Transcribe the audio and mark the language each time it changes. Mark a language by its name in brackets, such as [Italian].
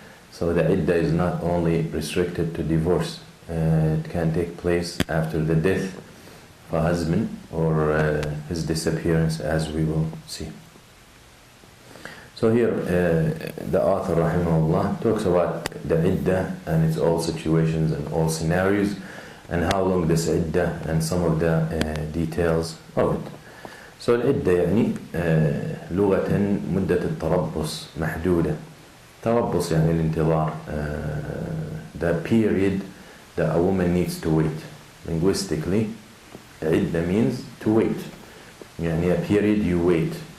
[English] so the iddah is not only restricted to divorce, it can take place after the death of a husband or his disappearance, as we will see. So here the author rahimahullah talks about the iddah and its all situations and all scenarios and how long this iddah and some of the details of it. [Arabic] So العدة يعني لغة مدة التربص محدودة. تربص يعني الانتظار, [English] the period that a woman needs to wait. Linguistically, عدة means to wait. يعني a period you wait.